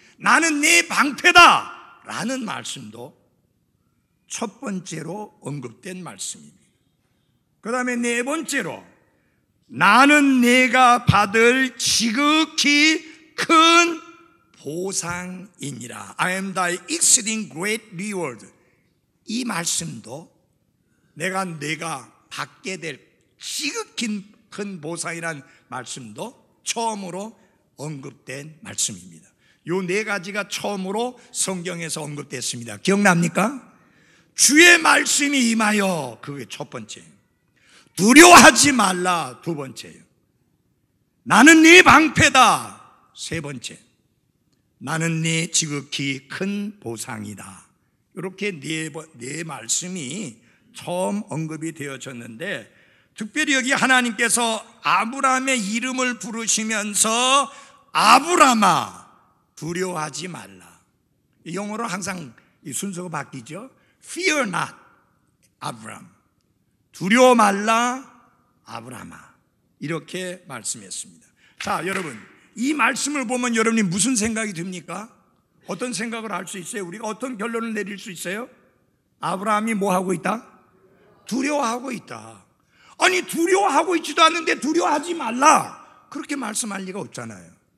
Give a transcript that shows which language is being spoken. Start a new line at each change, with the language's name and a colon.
Korean: 나는 내 방패다 라는 말씀도 첫 번째로 언급된 말씀입니다. 그 다음에 네 번째로 나는 내가 받을 지극히 큰 보상이니라.
English: I am thy exceeding great reward.
Korean: 이 말씀도 내가 받게 될 지극히 큰 보상이라는 말씀도 처음으로 언급된 말씀입니다. 요 네 가지가 처음으로 성경에서 언급됐습니다. 기억납니까? 주의 말씀이 임하여, 그게 첫 번째. 두려워하지 말라, 두 번째예요. 나는 네 방패다, 세 번째. 나는 네 지극히 큰 보상이다. 이렇게 네 말씀이 처음 언급이 되어졌는데, 특별히 여기 하나님께서 아브라함의 이름을 부르시면서 아브라함아 두려워하지 말라. 영어로 항상 이 순서가 바뀌죠.
English: Fear not, 아브라함.
Korean: 두려워 말라, 아브라함아. 이렇게 말씀했습니다. 자, 여러분, 이 말씀을 보면 여러분이 무슨 생각이 듭니까? 어떤 생각을 할 수 있어요? 우리가 어떤 결론을 내릴 수 있어요? 아브라함이 뭐 하고 있다? 두려워하고 있다. 아니, 두려워하고 있지도 않는데 두려워하지 말라, 그렇게 말씀할 리가 없잖아요.